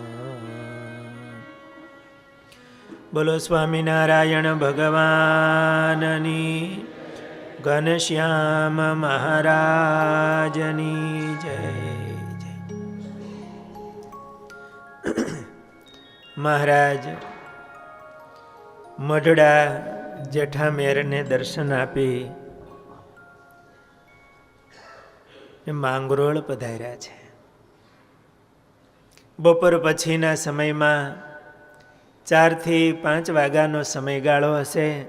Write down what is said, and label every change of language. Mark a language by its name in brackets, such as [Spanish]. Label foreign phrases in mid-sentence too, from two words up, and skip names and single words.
[Gujarati] બોલો સ્વામિનારાયણ ભગવાનની, ઘનશ્યામ મહારાજની જય જય। महाराज મઢડા જેઠામેરને દર્શન આપી માંગરોળ પધાર્યા છે. બપોર પછીના સમયમાં 4 થી 5 વાગ્યાનો સમયગાળો હશે.